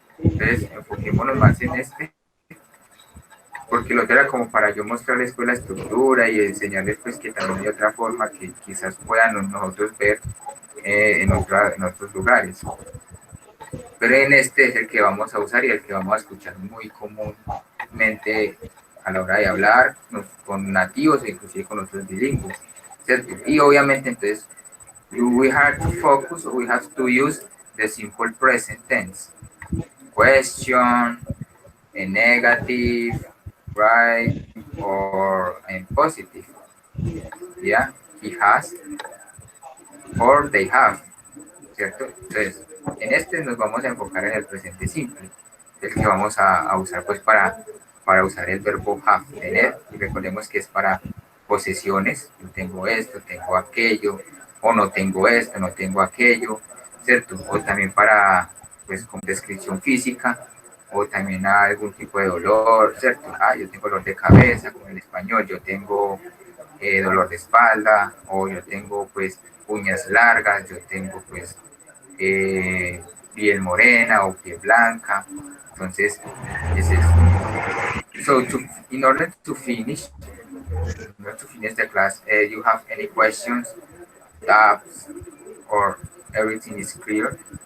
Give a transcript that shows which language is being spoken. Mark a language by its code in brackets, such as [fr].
[es] Entonces, enfoquémonos más en este, porque el otro era como para yo mostrarles pues la estructura y enseñarles pues que también hay otra forma que quizás puedan nosotros ver en otros lugares. Pero en este es el que vamos a usar y el que vamos a escuchar muy comúnmente a la hora de hablar con nativos e inclusive con otros bilingües, ¿cierto? Y obviamente entonces [en] we have to focus, we have to use the simple present tense. Question, a negative, right, or a positive. Yeah, he has or they have, [es] ¿cierto? Entonces, en este nos vamos a enfocar en el presente simple, el que vamos a usar pues para usar el verbo have, tener, y recordemos que es para posesiones, yo tengo esto, tengo aquello, o no tengo esto, no tengo aquello, ¿cierto? O también para, pues, con descripción física, o también algún tipo de dolor, ¿cierto? Ah, yo tengo dolor de cabeza, como en español, yo tengo dolor de espalda, o yo tengo, pues, uñas largas, yo tengo, pues, eh, piel morena o piel blanca, entonces, ese es. [en] So, in order to finish, the class, you have any questions, doubts, or everything is clear?